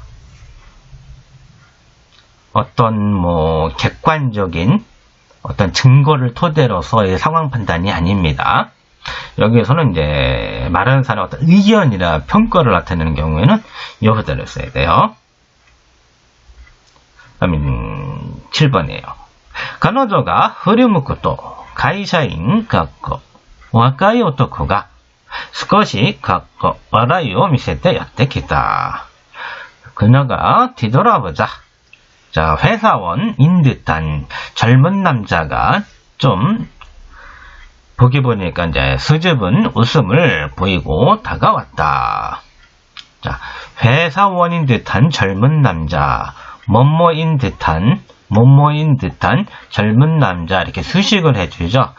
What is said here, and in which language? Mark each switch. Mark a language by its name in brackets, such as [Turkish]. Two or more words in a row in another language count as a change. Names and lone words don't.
[Korean] 어떤 객관적인 어떤 증거를 토대로서의 상황 판단이 아닙니다. 여기에서는 이제 말하는 사람의 어떤 의견이나 평가를 나타내는 경우에는 이 부사를 써야 돼요. 다음에 7번이에요. [Japanese] 彼女が振り向くと会社員若い男が少し笑いを見せてやってきた. [Korean] 그녀가 뒤돌아보자. 자, 회사원인 듯한 젊은 남자가 좀 보기 보니까 이제 수줍은 웃음을 보이고 다가왔다. 자, 회사원인 듯한 젊은 남자, 뭐뭐인 듯한 젊은 남자 이렇게 수식을 해주죠.